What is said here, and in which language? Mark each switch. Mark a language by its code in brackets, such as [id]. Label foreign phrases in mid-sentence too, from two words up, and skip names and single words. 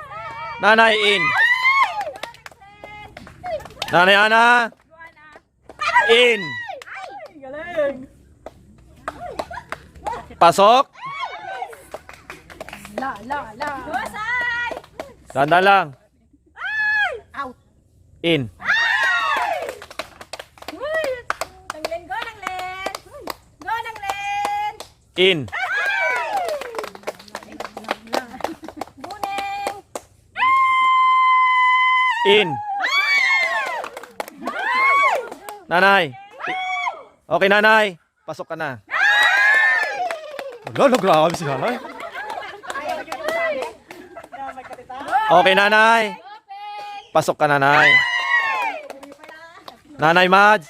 [tl] Nanay, in. Nanay Ana. In. Pasok. Tanda lang. Out. In. Nanglen, go, nanglen. Go, nanglen. In. Buneng. In. Nanay. Okay, nanay. Pasok ka na. Lolo, grabe si nanay. Okay, nanay. Pasok ka, nanay. Nanay Mads.